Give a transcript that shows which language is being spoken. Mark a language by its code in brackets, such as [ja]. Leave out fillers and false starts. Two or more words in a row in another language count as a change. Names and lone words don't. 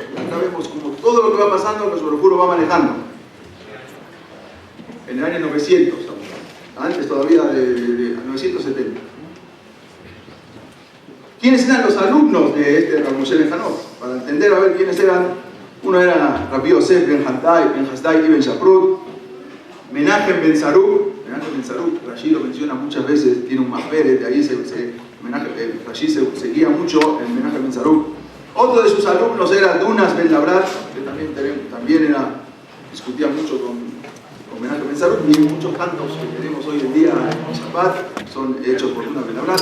[es] Acá vemos como todo lo que va pasando, pues [he] ברוך הוא [es] lo va manejando. En el año 900, antes todavía de 970. ¿Quiénes eran los alumnos de este Rab Moshe Ben Hanoch? Para entender a ver quiénes eran. Uno era Rabbi Yosef Ben Hasdai Ibn Shaprut, Menachem Ben Saruk. Rashi lo menciona muchas veces, tiene un maperet, de ahí Rashi se guía mucho en Menachem Ben Saruk. Otro de sus alumnos era Dunas Ben Labrat, que también discutía mucho con Menachem Ben Saruk, y muchos cantos que tenemos hoy en día en Shabbat son hechos por Dunas Ben Labrat.